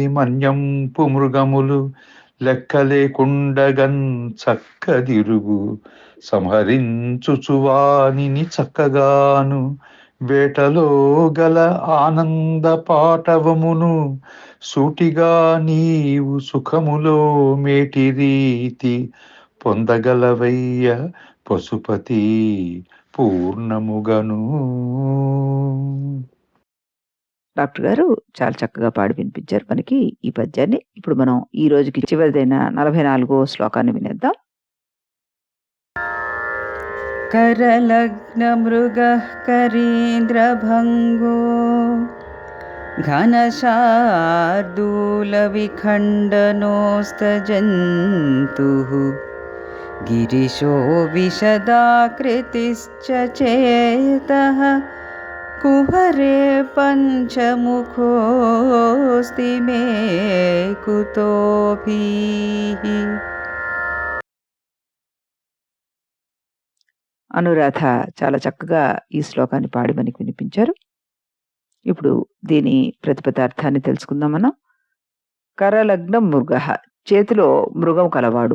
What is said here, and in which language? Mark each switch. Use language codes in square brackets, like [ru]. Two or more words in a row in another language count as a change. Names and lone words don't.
[te] మన్యంపు మృగములు లెక్కలేకుండగన్ చక్కదిరుగు సంహరించుచువానిని చక్కగాను వేటలో గల ఆనంద పాటవమును సూటిగా నీవు సుఖములో మేటి రీతి పొందగలవయ్య పశుపతి పూర్ణముగను. డాక్టర్ గారు చాలా చక్కగా పాడి వినిపించారు మనకి ఈ పద్యాన్ని. ఇప్పుడు మనం ఈ రోజుకి చివరిదైన 44వ శ్లోకాన్ని వినేద్దాం. [sa] करलग्न मृगः करीन्द्रभङ्गो घनशार्दूलविखण्डनोस्तजन्तुः गिरिशो विशदाकृतिश्च चेतः कुहरे पञ्चमुखोऽस्ति मे कुतोऽभिः. [te] అనురాధ చాలా చక్కగా ఈ శ్లోకాన్ని పాడి మనకి వినిపించారు. ఇప్పుడు దీని ప్రతిపదార్థాన్ని తెలుసుకుందాం మనం. [sa] కరలగ్న మృగ, [te] చేతిలో మృగం కలవాడు.